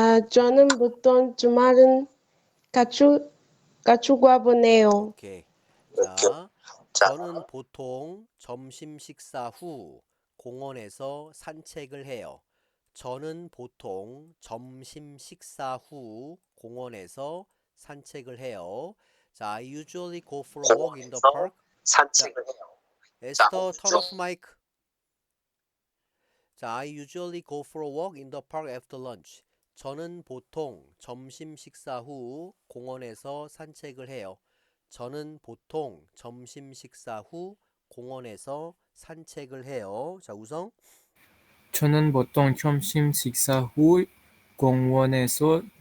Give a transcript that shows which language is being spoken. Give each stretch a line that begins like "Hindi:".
Korean: 저는 보통 주말은 가족과 보내요. 오케이. 자, 저는 보통 점심 식사 후 공원에서 산책을 해요. 저는 보통 점심 식사 후 공원에서 산책을 해요.
English: 자, I usually go for a walk in the park.
Korean: 산책을 해요.
English: 에스터, turn off mic. 자, I usually go for a walk in the park after lunch.
Korean: 저는 보통 점심 식사 후 공원에서 산책을 해요. 저는 보통 점심 식사 후 공원에서 산책을 해요. 자, 우성. 저는 보통 점심 식사 후 공원에서